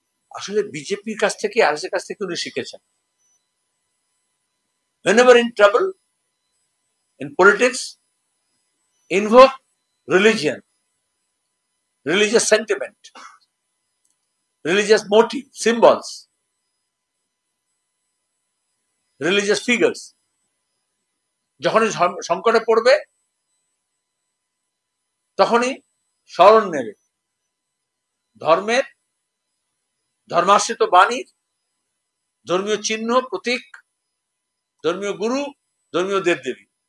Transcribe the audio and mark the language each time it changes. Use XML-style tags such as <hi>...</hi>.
<bn>আসলে বিজেপির কাছ থেকে, আরএসএস কাছ থেকে উনি শিখেছেন।</bn> <en>whenever in trouble in politics, invoke religion, religious sentiment, religious motive, symbols, religious figures.</en> <bn>যখনই সংকটে পড়বে তখনই স্মরণ নেবে ধর্মের, ধর্মাশ্রিত বাণীর ধর্মীয় চিহ্ন, প্রতীক, ধর্মীয় গুরু, ধর্মীয় দেবদেবী।</bn>